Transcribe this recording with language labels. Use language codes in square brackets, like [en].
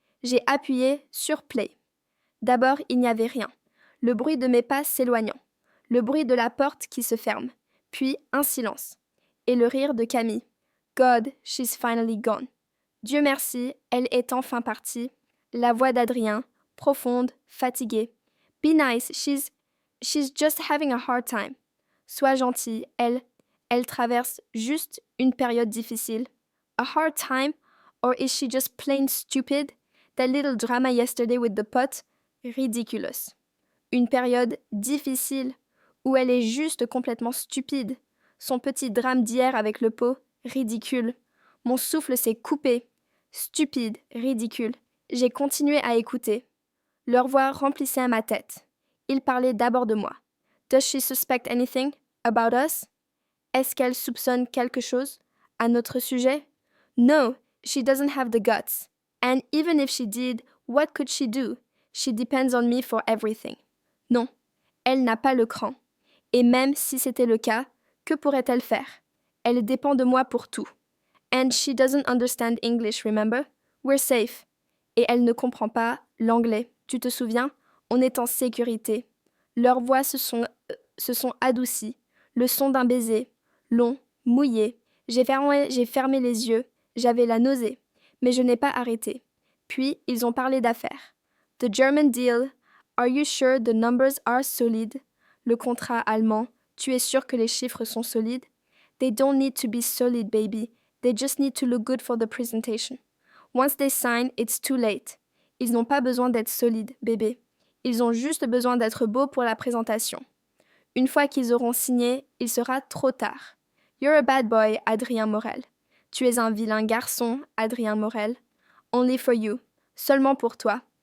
[fr] J'ai appuyé sur play. D'abord, il n'y avait rien. Le bruit de mes pas s'éloignant. Le bruit de la porte qui se ferme. Puis un silence. Et le rire de Camille. [en] God, she's finally gone. [fr] Dieu merci, elle est enfin partie. La voix d'Adrien, profonde, fatiguée. [en] Be nice, she's just having a hard time. [fr] Sois gentille, elle traverse juste une période difficile. [en] A hard time? Or is she just plain stupid? That little drama yesterday with the pot? Ridiculous. [fr] Une période difficile où elle est juste complètement stupide. Son petit drame d'hier avec le pot? Ridicule. Mon souffle s'est coupé. Stupide, ridicule. J'ai continué à écouter. Leur voix remplissait ma tête. Ils parlaient d'abord de moi. [en] Does she suspect anything about us? [fr] Est-ce qu'elle soupçonne quelque chose à notre sujet? [en] No, she doesn't have the guts. And even if she did, what could she do? She depends on me for everything. [fr] Non, elle n'a pas le cran. Et même si c'était le cas, que pourrait-elle faire? Elle dépend de moi pour tout. [en] And she doesn't understand English, remember? We're safe. [fr] Et elle ne comprend pas l'anglais. Tu te souviens? On est en sécurité. Leurs voix se sont adoucies. Le son d'un baiser, long, Mouillée, j'ai fermé les yeux, j'avais la nausée, mais je n'ai pas arrêté. Puis, ils ont parlé d'affaires. [en] The German deal. Are you sure the numbers are solid? [fr] Le contrat allemand. Tu es sûr que les chiffres sont solides? [en] They don't need to be solid, baby. They just need to look good for the presentation. Once they sign, it's too late. [fr] Ils n'ont pas besoin d'être solides, bébé. Ils ont juste besoin d'être beaux pour la présentation. Une fois qu'ils auront signé, il sera trop tard. [en] You're a bad boy, Adrien Morel. [fr] Tu es un vilain garçon, Adrien Morel. [en] Only for you. [fr] Seulement pour toi.